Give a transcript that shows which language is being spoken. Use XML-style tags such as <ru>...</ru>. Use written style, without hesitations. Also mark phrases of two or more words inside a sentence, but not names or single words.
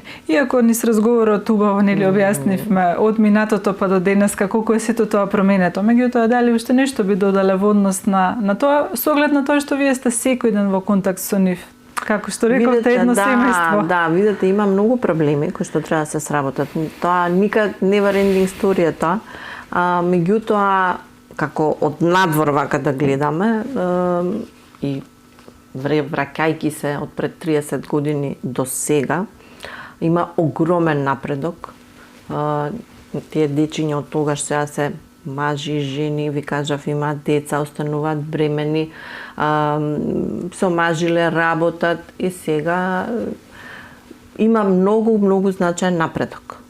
<mk>Иако низ разговорот убаво нели објаснивме од минатото па до денеска колку е сето тоа променето, меѓутоа дали уште нешто би додале во однос на тоа, со оглед на тоа што вие сте секој ден во контакт со нив? Како што рековте, едно семејство. Да, видите, има многу проблеми кои што треба да се сработат. Тоа никад</mk> <en>never ending story</en> <mk>е тоа. Меѓутоа, како од надвор вака да гледаме и враќајќи се од пред 30 години до сега, има огромен напредок. Тие дечиња од тогаш сега се мажи, жени, ви кажав, имаат деца, остануваат бремени, се омажиле, работат и сега има многу значаен напредок.</mk>